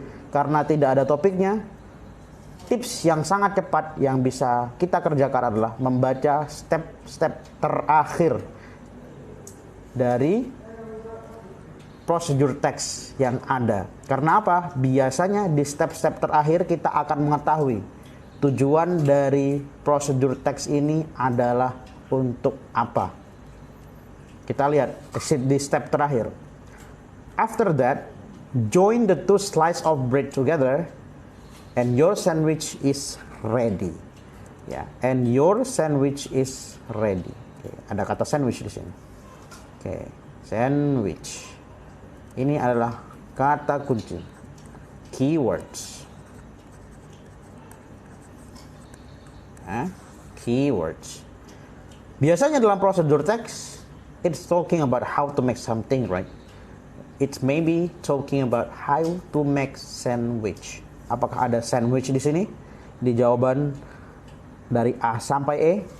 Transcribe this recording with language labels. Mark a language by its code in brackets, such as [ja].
[id] Karena tidak ada topiknya, tips yang sangat cepat yang bisa kita kerjakan adalah membaca step-step terakhir dari prosedur teks yang ada. Karena apa? Biasanya di step-step terakhir kita akan mengetahui tujuan dari prosedur teks ini adalah untuk apa. Kita lihat di step terakhir. [en] After that, join the two slices of bread together and your sandwich is ready. Ya, and your sandwich is ready. [id] Oke, ada kata sandwich di sini. Oke, sandwich. Ini adalah kata kunci, keywords. [en] Keywords. [id] Biasanya dalam prosedur teks, [en] it's talking about how to make something, right? It's maybe talking about how to make sandwich. [id] Apakah ada sandwich di sini? Di jawaban dari A sampai E.